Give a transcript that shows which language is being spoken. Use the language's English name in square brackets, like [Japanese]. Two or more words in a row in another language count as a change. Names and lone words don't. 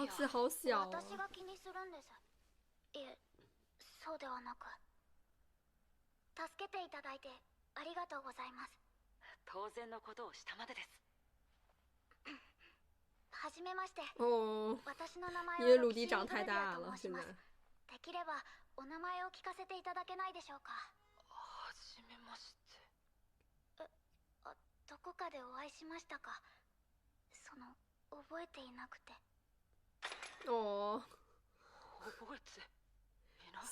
[Chinese] 哇，字好小啊。 [Japanese] 私が気にするんです。いえ、そうではなく。助けていただいてありがとうございます。当然のことをしたまでです。はじめまして。 [Chinese] 哦， [Japanese] 私の名前 [Chinese] 因为 [Japanese] は [Chinese] 陆地长太大了，现在。 [Japanese] できればお名前を聞かせていただけないでしょうか。はじめまして。どこかでお会いしましたか。覚えていなくて。 [Chinese] 哦， [Japanese] 覚えていない。